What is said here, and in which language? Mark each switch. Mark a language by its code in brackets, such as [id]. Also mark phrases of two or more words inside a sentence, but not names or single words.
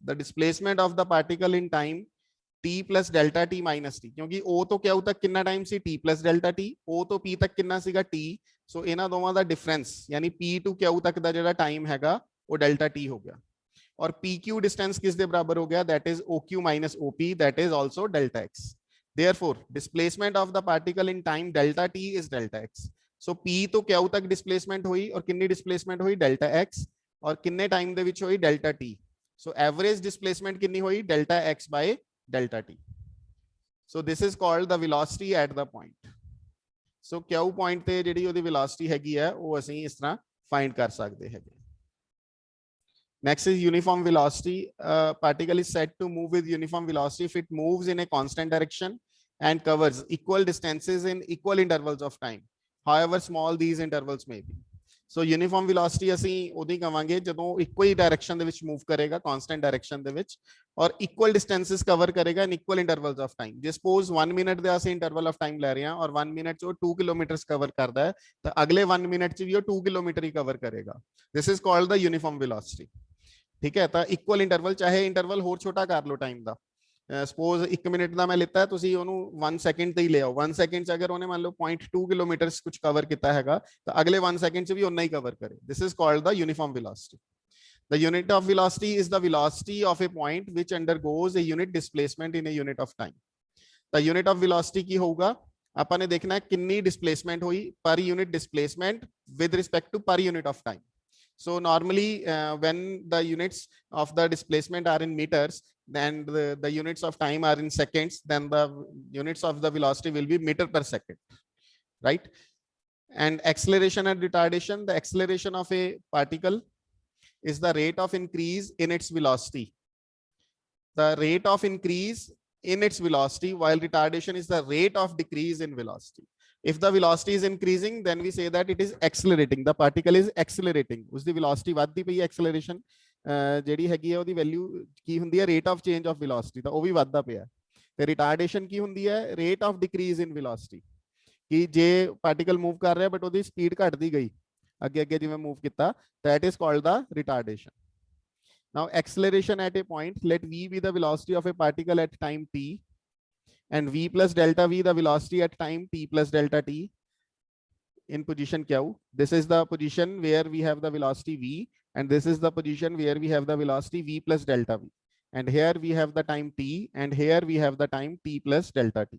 [en] the displacement of the particle in time t plus delta t minus t, [pa] ਕਿਉਂਕਿ O ਤੋਂ Q ਤੱਕ ਕਿੰਨਾ ਟਾਈਮ ਸੀ [en] t plus delta t, [pa] O ਤੋਂ P ਤੱਕ ਕਿੰਨਾ ਸੀਗਾ t। ਸੋ ਇਨ੍ਹਾਂ ਦੋਵਾਂ ਦਾ ਡਿਫਰੈਂਸ ਯਾਨੀ P ਟੂ Q ਤੱਕ ਦਾ ਜਿਹੜਾ ਟਾਈਮ ਹੈਗਾ ਵੋ ਡੈਲਟਾ t ਹੋ ਗਿਆ ਔਰ PQ ਡਿਸਟੈਂਸ ਕਿਸ ਦੇ ਬਰਾਬਰ ਹੋ ਗਿਆ, [en] that is OQ minus OP, that is also delta x. Therefore displacement of the particle in time delta t is delta x. [pa] ਸੋ P ਤੋਂ Q ਤੱਕ ਡਿਸਪਲੇਸਮੈਂਟ ਹੋਈ ਔਰ ਕਿੰਨੀ ਡਿਸਪਲੇਸਮੈਂਟ ਹੋਈ ਡੈਲਟਾ x ਔਰ ਕਿੰਨੇ ਟਾਈਮ ਦੇ ਵਿੱਚ ਹੋਈ ਡੈਲਟਾ t। [en] So average displacement [pa] ਕਿੰਨੀ ਹੋਈ [en] delta x by delta t. so this is called the velocity at the point। [pa] so q point ਤੇ ਜਿਹੜੀ ਉਹਦੀ velocity ਹੈਗੀ ਹੈ ਉਹ ਅਸੀਂ ਇਸ ਤਰ੍ਹਾਂ find ਕਰ ਸਕਦੇ ਹੈਗੇ। [en] next is uniform velocity। particle is said to move with uniform velocity if it moves in a constant direction and covers equal distances in equal intervals of time, however small these intervals may be। So uniform velocity [pa] ਅਸੀਂ ਉਦੋਂ ਹੀ ਕਵਾਂਗੇ ਜਦੋਂ ਇੱਕੋ ਹੀ ਡਾਇਰੈਕਸ਼ਨ ਦੇ ਵਿੱਚ ਮੂਵ ਕਰੇਗਾ [en] constant direction [pa] ਦੇ ਵਿੱਚ ਔਰ [en] equal distances cover [pa] ਕਰੇਗਾ [en] in equal intervals of time. [pa] ਜੇ ਸਪੋਜ਼ 1 ਮਿੰਟ ਦਾ ਅਸੀਂ [en] interval of time [pa] ਲੈ ਰਹੇ ਹਾਂ ਔਰ 1 ਮਿੰਟ ਚ ਉਹ 2 ਕਿਲੋਮੀਟਰਸ ਕਵਰ ਕਰਦਾ ਹੈ ਤਾਂ ਅਗਲੇ 1 ਮਿੰਟ ਚ ਵੀ ਉਹ 2 ਕਿਲੋਮੀਟਰ ਹੀ ਕਵਰ ਕਰੇਗਾ। [en] This is called the uniform velocity. [pa] ਠੀਕ ਹੈ, ਤਾਂ [en] equal interval [pa] ਚਾਹੇ ਇੰਟਰਵਲ ਹੋਰ ਛੋਟਾ ਕਰ ਲਓ ਟਾਈਮ ਦਾ। ਸਪੋਜ਼ 1 ਮਿੰਟ ਦਾ ਮੈਂ ਲਿੱਤਾ ਤੁਸੀਂ ਉਹਨੂੰ 1 ਸੈਕਿੰਡ ਤੇ ਹੀ ਲੈ ਆਓ। 1 ਸੈਕਿੰਡ ਚ ਅਗਰ ਉਹਨੇ ਮੰਨ ਲਓ 0.2 ਕਿਲੋਮੀਟਰਸ ਕੁਝ ਕਵਰ ਕੀਤਾ ਹੈਗਾ ਤਾਂ ਅਗਲੇ 1 ਸੈਕਿੰਡ ਚ ਵੀ ਉਨਾ ਹੀ ਕਵਰ ਕਰੇ। [en] This is called the uniform velocity. The unit of velocity is the velocity of a point which undergoes a unit displacement in a unit of time। The unit of velocity [pa] ਕੀ ਹੋਗਾ, ਅਪਣ ਨੇ ਦੇਖਣਾ ਹੈ ਕਿੰਨੀ [en] displacement हुई per unit displacement with respect to per unit of time। So normally when the units of the displacement are in meters, then the units of time are in seconds, then the units of the velocity will be meter per second, right? And acceleration and retardation, the acceleration of a particle is the rate of increase in its velocity, the rate of increase in its velocity, while retardation is the rate of decrease in velocity। if the velocity is increasing then we say that it is accelerating, the particle is accelerating, [pa] उसकी velocity ਵੱਧਦੀ ਪਈ acceleration ਜਿਹੜੀ ਹੈਗੀ ਹੈ ਉਹਦੀ ਵੈਲਿਊ ਕੀ ਹੁੰਦੀ ਹੈ [en] rate of change of velocity, [pa] ਤਾਂ ਉਹ ਵੀ ਵੱਧਦਾ ਪਿਆ। ਤੇ retardation ਕੀ ਹੁੰਦੀ ਹੈ [en] rate of decrease in velocity, [pa] ਕਿ ਜੇ ਪਾਰਟੀਕਲ ਮੂਵ ਕਰ ਰਿਹਾ ਬਟ ਉਹਦੀ ਸਪੀਡ ਘਟਦੀ ਗਈ ਅੱਗੇ ਅੱਗੇ ਜਿਵੇਂ ਮੂਵ ਕੀਤਾ, [en] that is called the retardation। now acceleration at a point, let v be the velocity of a particle at time t and v plus delta v the velocity at time t plus delta t in position q। this is the position where we have the velocity v and this is the position where we have the velocity v plus delta v, and here we have the time t and here we have the time t plus delta t।